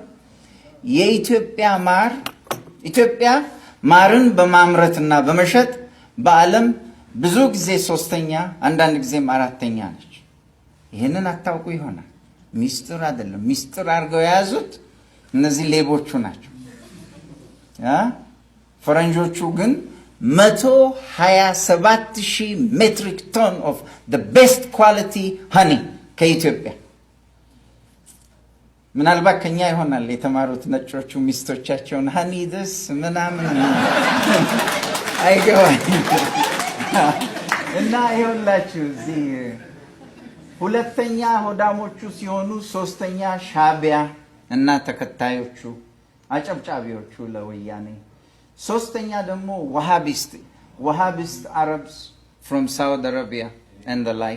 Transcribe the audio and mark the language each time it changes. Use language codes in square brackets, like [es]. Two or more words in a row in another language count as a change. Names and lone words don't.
[am] የኢትዮጵያ ማር ኢትዮጵያ ማርን በማምረትና በመሸጥ በዓለም ብዙ ጊዜ 3ኛ አንዳንድ ጊዜም 4ኛ ነች። ይሄንን አታውቁ ይሆናል። ሚስጥር አይደለም። ሚስጥር አድርገው የያዙት እነዚህ ሌቦቹ ናቸው። ፈረንጆቹ ግን 127,000 [en] metric ton of the best quality honey [am] ከኢትዮጵያ ምናልባት ከኛ ይሆናል የተማሩት ነጮቹ ሚስቶቻቸውን [en] honey this [am] ምናምን አይገባኝ እና ይኸውላችሁ እዚህ ሁለተኛ ሆዳሞቹ ሲሆኑ 3ኛ ሻቢያ እና ተከታዮቹ አጨብጫቢዎቹ ለወያኔ 3ኛ ደግሞ [en] Wahhabist Arabs from Saudi Arabia and the like.